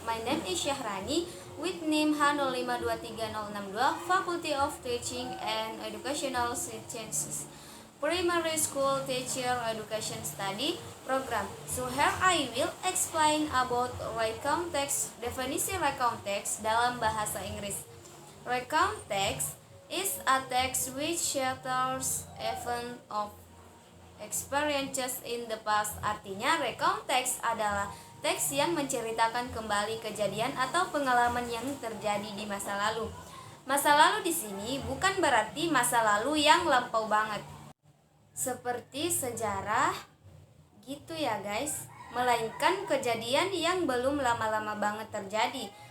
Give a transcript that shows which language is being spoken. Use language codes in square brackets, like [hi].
[en] My name is Syahrani with NIM H0523062, Faculty of Teaching and Educational Sciences, Primary School Teacher Education Study Program. So here I will explain about recount text. [id] Definisi recount text dalam bahasa Inggris. [en] Recount text is a text which shares event of experiences in the past. [id] Artinya, recount text adalah teks yang menceritakan kembali kejadian atau pengalaman yang terjadi di masa lalu. Masa lalu di sini bukan berarti masa lalu yang lampau banget, seperti sejarah gitu ya guys, melainkan kejadian yang belum lama-lama banget terjadi.